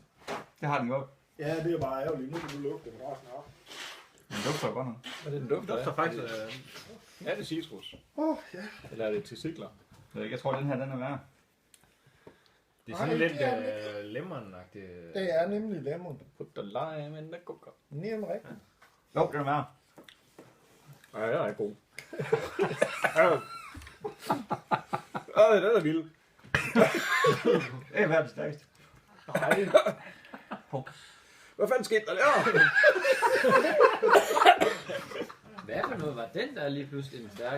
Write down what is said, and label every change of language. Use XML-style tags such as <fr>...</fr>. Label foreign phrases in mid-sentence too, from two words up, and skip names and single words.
<da>det har den godt. Ja, det er bare ærgerligt. Nu kan du lukke den resten op. Den dufter godt nok. Hvad er det, den dufter Det dufter af? faktisk... Er det citrus? Ja. Eller er det testikler? Jeg tror, den her den er værd. Det er sådan Nej, lidt det er lemon-agtigt. Det er nemlig lemon.</da> <en>Put the lime in the cooker.</en> <da>Nem rigtigt. Jo, den er værd. Ja, jeg er god. Den er vild. Det er verdens stærkeste. Nej. Hvad fanden skete der der? Hvad for noget var den, der lige pludselig den stærke?</da>